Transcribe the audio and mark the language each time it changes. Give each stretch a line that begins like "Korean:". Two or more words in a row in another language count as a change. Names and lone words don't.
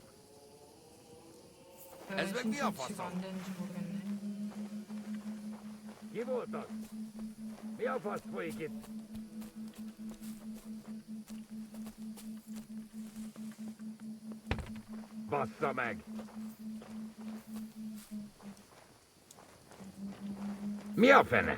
Korean: 왜
Hungarian: Ez meg mi a
Korean: 심상치가
Hungarian: faszom?
Korean: 안 되는지 모르겠네.
Hungarian: Ki volt az? Mi a fasz folyik itt? Bassza meg! Mi a fene?